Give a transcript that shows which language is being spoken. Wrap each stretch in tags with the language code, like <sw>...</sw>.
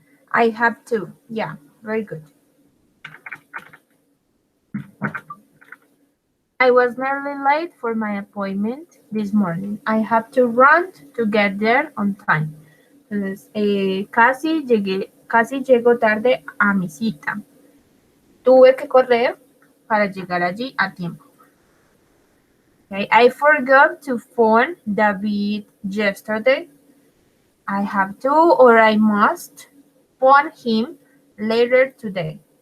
<en>I have to. Yeah, very good. I was nearly late for my appointment this morning. I have to run to get there on time.</en> <es>Entonces, casi llego tarde a mi cita. Tuve que correr para llegar allí a tiempo.</es> <en>Okay, I forgot to phone David yesterday. I have to or I must phone him later today.</en>